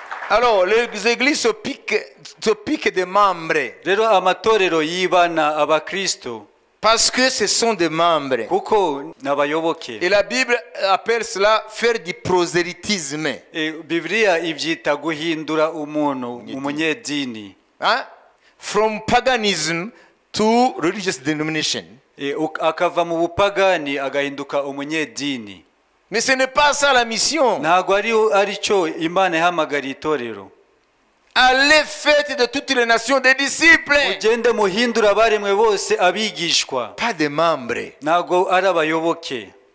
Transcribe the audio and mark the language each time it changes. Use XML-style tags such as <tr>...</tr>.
<fr>Alors, les églises se piquent des membres.</fr> <rw>Rero amatorero yibana abakristo</rw> <fr>Parce que ce sont des membres.</fr> <rw>kuko n'abayoboke.</rw> <fr>Et la Bible appelle cela faire du prosélytisme.</fr> <rw>Bibiliya ibyita guhindura umuntu umunyedini. Hein?</rw> <en>From paganism to religious denomination.</en> <rw>Akava mu bupagani agahinduka umunyedini.</rw> <fr>Mais ce n'est pas ça la mission.</fr> <rw>Ntabwo ari cyo Imana ihamagariye itorero.</rw> <fr>allez faites de toutes les nations des disciples.</fr> <rw>mugende muhindura abaremwe bose abigishwa,</rw> <fr>Pas des membres.</fr> <rw>ntabwo ari abayoboke.</rw>